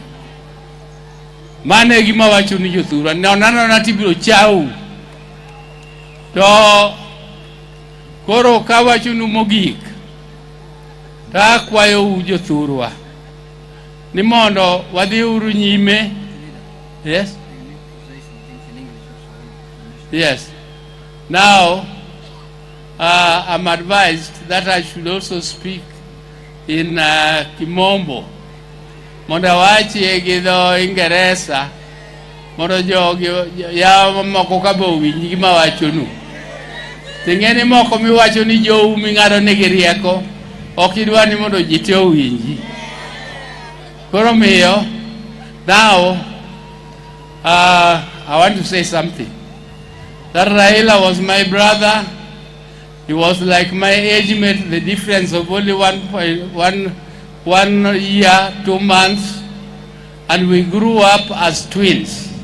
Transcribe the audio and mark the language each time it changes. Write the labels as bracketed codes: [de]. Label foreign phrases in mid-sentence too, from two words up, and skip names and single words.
[luo] Mane gima wacho ni jothurwa, nonano tibiro chau. To koro ka wachonu mogik, ta akwayo jothurwa ni mondo wadhi uru nyime. [en] Yes. Now I'm advised that I should also speak in Kimombo. [luo] Mondo wachi gi dho Ingeresa mondo jogi ya moko ka bo winji gima wachonu. Ting'eni moko miwacho ni jou ming'ado negi rieko, ok idwa ni mondo ji te owinji. Koro miyo, [en] now I want to say something. That Raila was my brother. He was like my age mate, the difference of only 1 year, 2 months, and we grew up as twins.